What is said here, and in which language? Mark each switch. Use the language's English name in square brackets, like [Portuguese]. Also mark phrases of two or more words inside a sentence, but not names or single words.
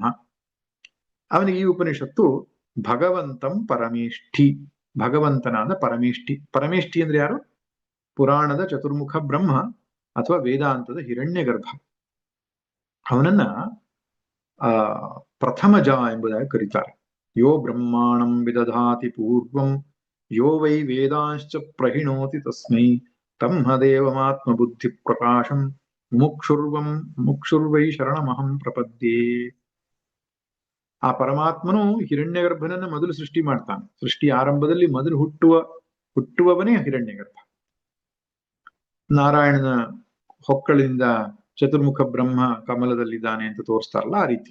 [Kannada] ಅವನಿಗೆ ಈ ಉಪನಿಷತ್ತು [Sanskrit] ಭಗವಂತಂ ಪರಮೇಷ್ಠಿ, [Kannada] ಭಗವಂತನಾದ ಪರಮೇಷ್ಠಿ. ಪರಮೇಷ್ಠಿ ಅಂದ್ರೆ ಯಾರು? ಪುರಾಣದ ಚತುರ್ಮುಖ ಬ್ರಹ್ಮ ಅಥವಾ ವೇದಾಂತದ ಹಿರಣ್ಯಗರ್ಭ. ಅವನನ್ನ ಪ್ರಥಮಜ ಎಂಬುದಾಗಿ ಕರೀತಾರೆ. [Sanskrit] ಯೋ ಬ್ರಹ್ಮಾಣಂ ವಿದಧಾತಿ ಪೂರ್ವಂ ಯೋ ವೈ ವೇದಾಂಶ್ಚ ಪ್ರಹಿಣೋತಿ ತಸ್ಮೈ ತಮ್ಮದೇವಮಾತ್ಮ ಬುದ್ಧಿ ಪ್ರಕಾಶಂ ಮುಕ್ಷುರ್ವೈ ಶರಣಮಹಂ ಪ್ರಪದ್ಯೆ. [Kannada] ಆ ಪರಮಾತ್ಮನು ಹಿರಣ್ಯಗರ್ಭನನ್ನ ಮೊದಲು ಸೃಷ್ಟಿ ಮಾಡ್ತಾನೆ. ಸೃಷ್ಟಿ ಆರಂಭದಲ್ಲಿ ಮೊದಲು ಹುಟ್ಟುವವನೇ ಹಿರಣ್ಯಗರ್ಭ. ನಾರಾಯಣನ ಹೊಕ್ಕಳಿಂದ ಚತುರ್ಮುಖ ಬ್ರಹ್ಮ ಕಮಲದಲ್ಲಿದ್ದಾನೆ ಅಂತ ತೋರಿಸ್ತಾರಲ್ಲ, ಆ ರೀತಿ.